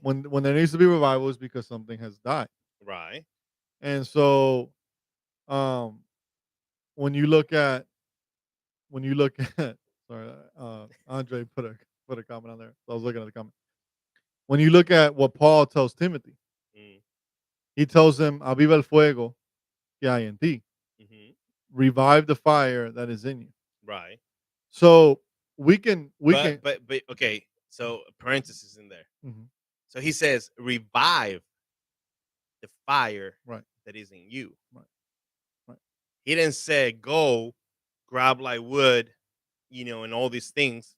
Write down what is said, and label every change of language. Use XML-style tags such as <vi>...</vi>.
<en>When there needs to be revival, is because something has died. Right. And so, um, when you look at when you look at sorry, Andre put a comment on there. So I was looking at the comment. When you look at what Paul tells Timothy, Mm,</en> <es>he tells him, "Aviva el fuego que hay en ti, mhm.</es> <en>revive the fire that is in you." Right. So we can But okay. So parenthesis in there. mhm, So he says, revive the fire right, that is in you. right, right, He didn't say go grab like wood, and all these things,</en>